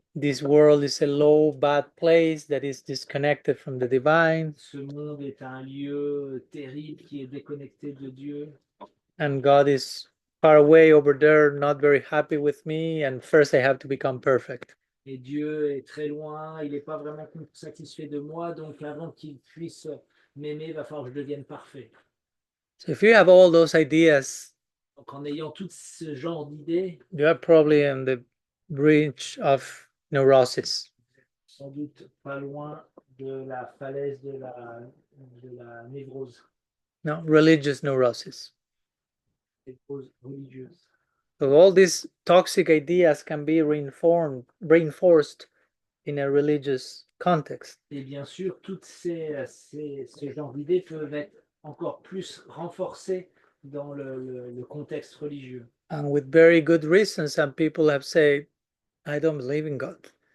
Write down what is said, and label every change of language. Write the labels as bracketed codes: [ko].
[en] this world is a low, bad place that is disconnected from the divine, [fr] Ce monde est un lieu terrible qui est déconnecté de Dieu. [en] and God is far away over there, not very happy with me, and first I have to become perfect. [fr] Et Dieu est très loin, il n'est pas vraiment satisfait de moi, donc avant qu'il puisse m'aimer, il va falloir que je devienne parfait. [en] So if you have all those ideas, [fr] Donc en ayant tout ce genre d'idées, [en] you are probably on the bridge of neurosis. [fr] sans doute pas loin de la falaise de la névrose, [en] No, religious neurosis. [fr] névrose religieuse. [en] So all these toxic ideas can be reinforced in a religious context. [fr] Et bien sûr, toutes ce genre d'idées peuvent être encore plus renforcées dans le contexte religieux. [en] And with very good reasons, some people have said, I don't believe in God.